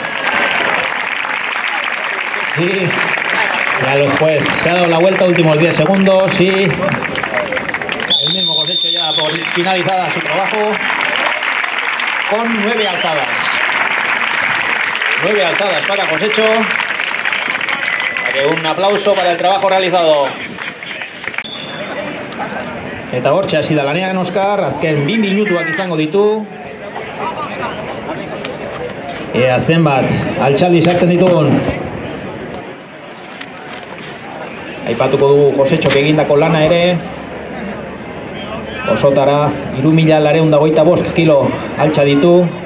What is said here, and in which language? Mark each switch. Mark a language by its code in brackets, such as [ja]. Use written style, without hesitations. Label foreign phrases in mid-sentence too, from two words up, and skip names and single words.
[es] Sí, ya el juez se ha dado la vuelta, últimos 10 segundos y el mismo Josetxo ya por finalizada su trabajo con 9 alzadas. 9 alzadas para Josetxo. Un aplauso para el trabajo realizado. [eu] Eta hortxe hasi da lanean Oskar, azken 2 minutuak izango ditu. Ea zenbat altxaldi sartzen ditugun. Aipatuko dugu Josetxok egindako lana ere. Osotara 3.925 kilo altxa ditu.